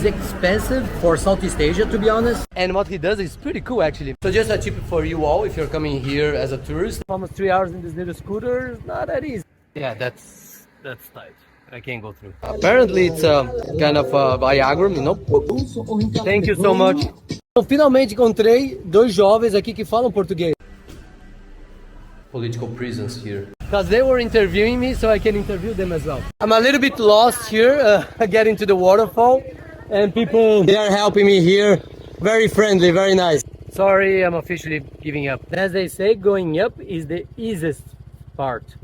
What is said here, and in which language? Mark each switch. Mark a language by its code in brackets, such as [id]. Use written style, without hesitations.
[en] It's expensive for Southeast Asia, to be honest. And what he does is pretty cool, actually. So just a tip for you all, if you're coming here as a tourist. Almost 3 hours in this little scooter, not that easy. Yeah, that's tight. I can't go through. Apparently it's kind of a Viagra, you know? Thank you so much. [pt] Eu finalmente encontrei dois jovens aqui que falam português. [en] Political prisons here. Because they were interviewing me, so I can interview them as well. I'm a little bit lost here, getting to the waterfall. And people, they are helping me here. Very friendly, very nice. Sorry, I'm officially giving up. As they say, going up is the easiest part.